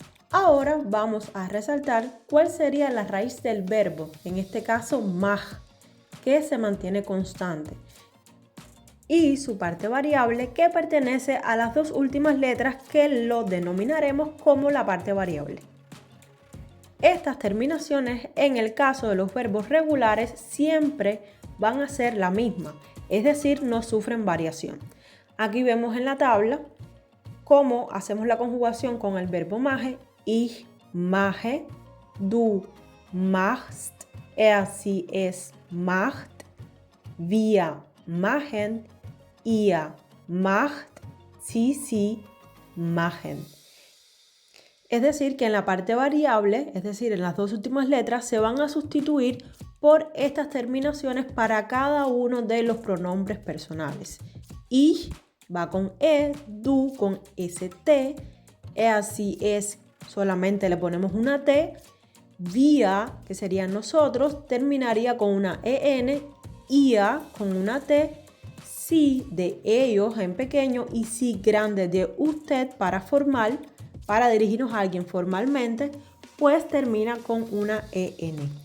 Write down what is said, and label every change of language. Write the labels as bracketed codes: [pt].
[es] Ahora vamos a resaltar cuál sería la raíz del verbo, en este caso mach, que se mantiene constante, y su parte variable, que pertenece a las dos últimas letras que lo denominaremos como la parte variable. Estas terminaciones, en el caso de los verbos regulares, siempre van a ser la misma, es decir, no sufren variación. Aquí vemos en la tabla cómo hacemos la conjugación con el verbo mache. [de] Ich mache, du machst, sie es macht, wir machen, ihr macht, sie machen. [es] Es decir, que en la parte variable, es decir, en las dos últimas letras, se van a sustituir por estas terminaciones para cada uno de los pronombres personales. Ich va con e, du con st, sie es solamente le ponemos una t, wir, que serían nosotros, terminaría con una en, ia con una t, sie de ellos en pequeño y sie grande de usted para formal, para dirigirnos a alguien formalmente, pues termina con una en.